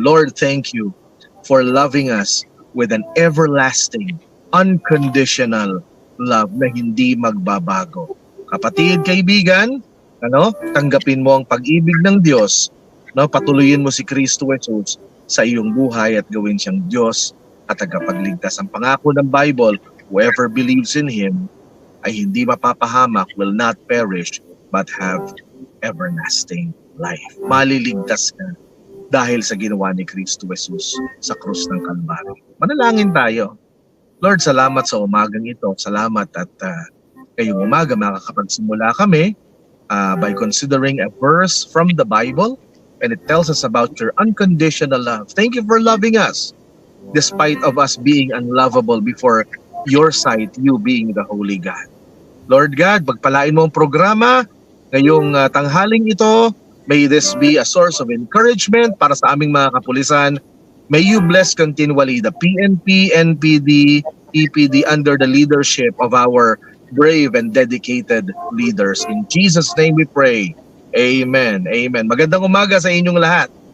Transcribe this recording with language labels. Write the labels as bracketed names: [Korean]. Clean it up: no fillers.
[English] Lord, thank you for loving us with an everlasting, unconditional love [Filipino] na hindi magbabago. Kapatid, kaibigan, ano? Tanggapin mo ang pag-ibig ng Diyos, no? Patuloyin mo si Kristo Jesus sa iyong buhay at gawin siyang Diyos at tagapagligtas. Ang pangako ng Bible, [English] whoever believes in Him [Filipino] ay hindi mapapahamak, [English] will not perish, but have everlasting life. [Filipino] Maliligtas ka dahil sa ginawa ni Kristo Jesus sa krus ng Kalbaryo. Manalangin tayo. Lord, salamat sa umagang ito. Salamat at ngayong umaga makakapagsimula kami [English] by considering a verse from the Bible, and it tells us about your unconditional love. Thank you for loving us despite of us being unlovable before your sight, you being the Holy God. [Filipino] Lord God, pagpalain mo ang programa ngayong tanghaling ito. [English] May this be a source of encouragement [Filipino] para sa aming mga kapulisan. [English] May you bless continually the PNP, NPD, EPD under the leadership of our brave and dedicated leaders. In Jesus' name we pray. Amen. Amen. [Filipino] Magandang umaga sa inyong lahat.